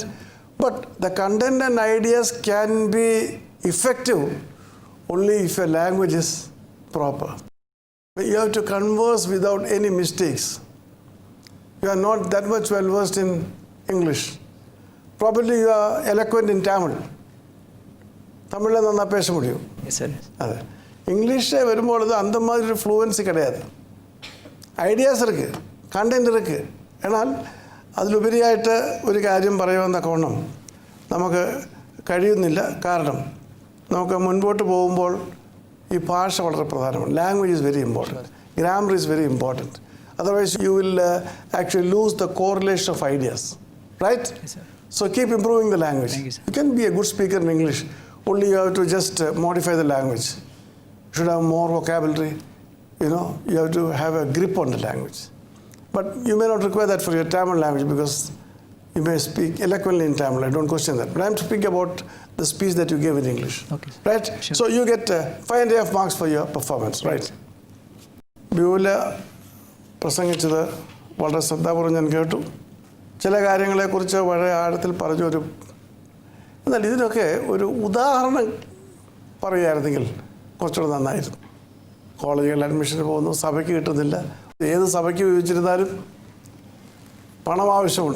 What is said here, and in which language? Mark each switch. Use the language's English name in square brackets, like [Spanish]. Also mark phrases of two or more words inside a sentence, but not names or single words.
[English] But the content and ideas can be effective only if your language is proper. You have to converse without any mistakes. You are not that much well versed in English. probably you are eloquent in Tamil. [Tamil] தமிழில் நன்னா பேச முடியும். [English] Yes, sir. [Malayalam] അതെ. ഇംഗ്ലീഷ് വരുമ്പോൾ ഇത് [Tamil] அந்த மாதிரி [Malayalam] ഒരു ഫ്ലുവൻസി கிடையாது. [Tamil] ഐഡിയാസ് இருக்குது, കണ്ടൻറ് இருக்குது. [Malayalam] എന്നാൽ അതിലുപരിയായിട്ട് ഒരു കാര്യം പറയുമെന്നൊക്കെ നമുക്ക് കഴിയുന്നില്ല. കാരണം നമുക്ക് മുൻപോട്ട് പോകുമ്പോൾ ഈ ഭാഷ വളരെ പ്രധാനമാണ്. [English] language is very important, grammar is very important. otherwise you will actually lose the correlation of ideas, right? So keep improving the language. You can be a good speaker in English, only you have to just modify the language. You should have more vocabulary, you have to have a grip on the language. But you may not require that for your Tamil language because you may speak eloquently in Tamil. I don't question that. But I'm speaking about the speech that you gave in English. Okay. Right? Sure. So you get 5.5 marks for your performance, right? [Malayalam] ബിയൂല പ്രസംഗിച്ചത് വളരെ ശ്രദ്ധാപൂർവ്വം ഞാൻ കേട്ടു. ചില കാര്യങ്ങളെക്കുറിച്ച് വളരെ ആഴത്തിൽ പറഞ്ഞൊരു, എന്നാൽ ഇതിനൊക്കെ ഒരു ഉദാഹരണം പറയുകയായിരുന്നെങ്കിൽ കുറച്ചുകൂടെ നന്നായിരുന്നു. കോളേജുകളിൽ അഡ്മിഷന് പോകുന്നു, സഭയ്ക്ക് കിട്ടുന്നില്ല. ഏത് സഭയ്ക്ക് ഉപയോഗിച്ചിരുന്നാലും പണം ആവശ്യമുണ്ട്.